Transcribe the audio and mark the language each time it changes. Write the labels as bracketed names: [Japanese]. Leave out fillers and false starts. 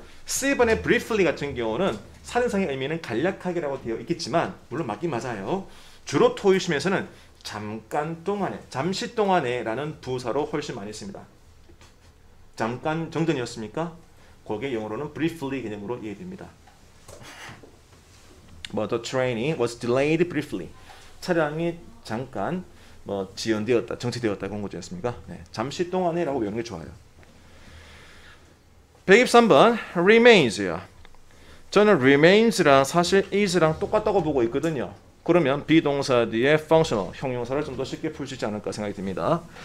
[Korean] C번의 briefly 같은 경우는 사전상의 의미는 간략하게라고 되어 있겠지만 물론 맞긴 맞아요. 주로 토의심에서는 잠깐 동안에, 잠시 동안에 라는 부사로 훨씬 많이 씁니다. 잠깐 정전이었습니까? 거기에 영어로는 briefly 개념으로 이해됩니다. [English] The train was delayed briefly. [Korean] 차량이 잠깐 지연되었다, 정체되었다 그런 거지 않습니까? 네, 잠시 동안에 라고 외우는 게 좋아요. 123번 remains요. 저는 remains랑 사실 is랑 똑같다고 보고 있거든요. 그러면 비동사 뒤에 functional, 형용사를 좀 더 쉽게 풀 수 있지 않을까 생각이 듭니다.